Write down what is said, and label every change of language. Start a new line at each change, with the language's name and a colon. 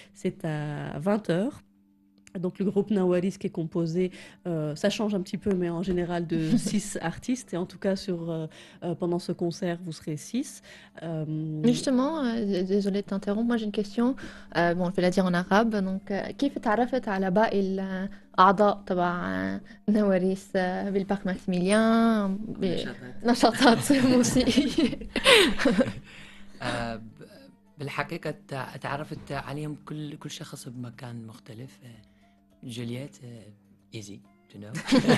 French: C'est à 20h. Donc le groupe Nawaris qui est composé, ça change un petit peu, mais en général de 6 artistes. Et en tout cas, pendant ce concert, vous serez 6. Justement, désolée de t'interrompre, moi j'ai une question. Bon, je vais la dire en arabe.
Arabic: Donc, كيف تعرفت على باقي الأعضاء تبع نواريس بالبارك ماكسيميليان بنشاطات موسيقية؟ بالحقيقة تعرفت عليهم كل شخص بمكان مختلف.
English: Juliet easy to know.